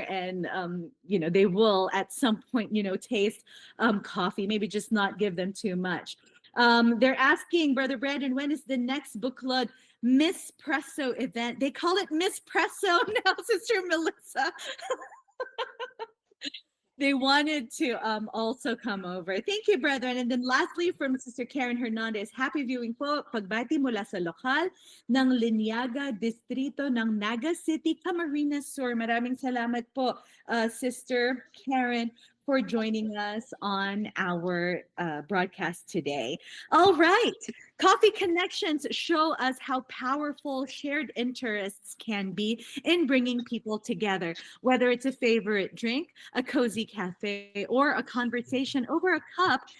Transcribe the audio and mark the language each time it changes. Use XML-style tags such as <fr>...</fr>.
<en>And, they will at some point, taste coffee, maybe just not give them too much. They're asking, Brother Brandon, when is the next book club Miss Presso event? They call it Miss Presso now, Sister Melissa. They wanted to also come over. Thank you, brethren. And then lastly, from Sister Karen Hernandez, happy viewing po.</en> <tl>Pagbati mula sa lokal ng Linyaga, Distrito ng Naga City, Camarines Sur. Maraming salamat po,</tl> <en>Sister Karen, for joining us on our broadcast today. All right. Coffee Connections show us how powerful shared interests can be in bringing people together, whether it's a favorite drink, a cozy cafe, or a conversation over a cup.</en>